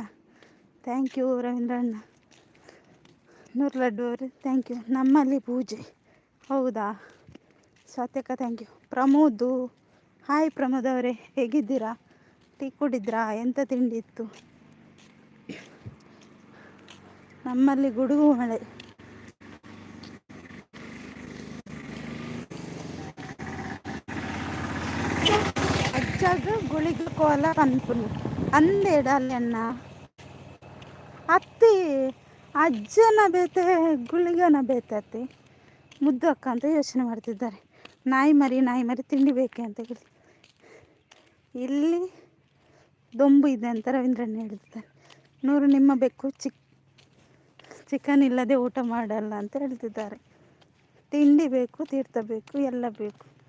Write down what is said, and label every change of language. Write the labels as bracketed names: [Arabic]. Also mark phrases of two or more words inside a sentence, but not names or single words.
[English] thank you [Kannada] ರವೀಂದ್ರಣ್ಣ. 100 ಲಡ್ಡು ಅವರು [English] thank you. [Kannada] ನಮ್ಮಲ್ಲಿ ಪೂಜೆ ಹೌದಾ ಸತ್ಯಕ್ಕ [English] thank you. [Kannada] ಪ್ರಮೋದು ಹಾಯ್ ಪ್ರಮೋದ್ ಅವರೇ, ಹೇಗಿದ್ದೀರಾ? ಟೀ ಕುಡಿದ್ರಾ? ಎಂಥ ತಿಂಡಿ ಇತ್ತು? ನಮ್ಮಲ್ಲಿ ಗುಡುಗು ಮಳೆ. [Tulu] ಅಜ್ಜಾಗ ಗುಳಿಗೆ ಕೋಲ ಪನ್ಪುನಿ ಅಂದೇಡಲ್ಲಿ ಅಣ್ಣ ಅತ್ತಿ ಅಜ್ಜನ ಬೇತೆ ಗುಳಿಗನ ಬೇತೆ ಅತ್ತಿ ಮುದ್ದು ಅಕ್ಕ [Kannada] ಅಂತ ಯೋಚನೆ ಮಾಡ್ತಿದ್ದಾರೆ. ನಾಯಿ ಮರಿ ತಿಂಡಿ ಬೇಕೆ ಅಂತ ಹೇಳಿ ಇಲ್ಲಿ ದೊಂಬು ಇದೆ ಅಂತ ರವೀಂದ್ರಣ್ಣ ಹೇಳ್ತಿದ್ದಾರೆ. 100 ನಿಮ್ಮ ಬೆಕ್ಕು ಚಿಕನ್ ಇಲ್ಲದೆ ಊಟ ಮಾಡಲ್ಲ ಅಂತ ಹೇಳ್ತಿದ್ದಾರೆ. ತಿಂಡಿ ಬೇಕು, ತೀರ್ಥ ಬೇಕು, ಎಲ್ಲ ಬೇಕು.